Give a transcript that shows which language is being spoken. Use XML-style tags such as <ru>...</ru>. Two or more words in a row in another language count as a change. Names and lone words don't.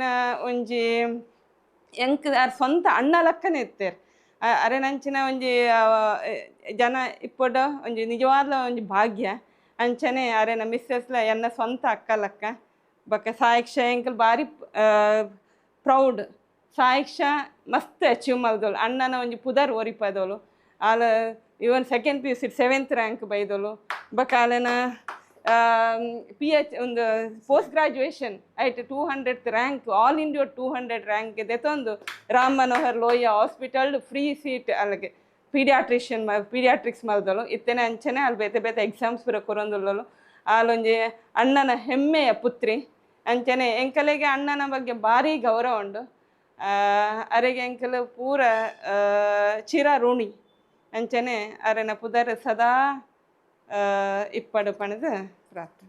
<tcy>ಒಂಜಿ ಎಂಕ್ ಆರು ಸ್ವಂತ ಅಣ್ಣ ಲಕ್ಕನೆ ಇತ್ತೇರು ಅರೆ ನಂಚಿನ ಒಂಜಿ ಜನ ಇಪ್ಪಡ ಒಂಜಿ ನಿಜವಾದ ಒಂಜಿ ಭಾಗ್ಯ ಅಂಚನೆ ಅರೆನ ಮಿಸ್ಸೆಸ್ಲ ಎನ್ನ ಸ್ವಂತ ಅಕ್ಕ ಲಕ್ಕ ಬಕ್ಕ ಸಾಯಿಕ್ಷ ಎಂಕಲ್ ಭಾರಿ ಪ್ರೌಡ್ ಸಾಯಿಕ್ಷ ಮಸ್ತ್ ಅಚೀವ್ ಮಲ್ದೋಳು ಅಣ್ಣನ ಒಂಜಿ ಪುದರ್ ಓರಿಪದೋಳು ಆಲ ಇವನ್ 2nd PUC 7th ರ್ಯಾಂಕ್ ಬೈದೋಳು ಬಕ್ಕ ಆಲೆನ PH ಒಂದು</tcy> <en>post graduation</en> <tcy>ಐಟ್</tcy> <en>200th rank all India 200 rank</en> <tcy>ದೆತೊಂದು ರಾಮ್ ಮನೋಹರ್ ಲೋಹಿಯಾ</tcy> <en>hospital free seat</en> <tcy>ಅಲ್ಲಿಗೆ ಪೀಡಿಯಾಟ್ರಿಕ್ಸ್ ಮಲ್ದೋಳು ಇತ್ತೇನೆ ಅಂಚನೆ ಅಲ್ಲಿ ಬೇತೆ ಬೇತೆ ಎಕ್ಸಾಮ್ಸ್ ಪೂರ ಕೊರೊಂದುಳ್ಳೋಳು ಆಲೊಂಜಿ ಅಣ್ಣನ ಹೆಮ್ಮೆಯ ಪುತ್ರಿ ಅಂಚನೆ ಎಂಕಲೆಗೆ ಅಣ್ಣನ ಬಗ್ಗೆ ಭಾರಿ ಗೌರವ ಉಂಡು ಅರೆಗೆ ಎಂಕಲು ಪೂರ ಚಿರ ಋಣಿ ಅಂಚನೆ ಅರೆನ ಪುದರ್ ಸದಾ ಇಪ್ಪಡು ಪಣದು ಪ್ರಾರ್ಥನೆ.</tcy>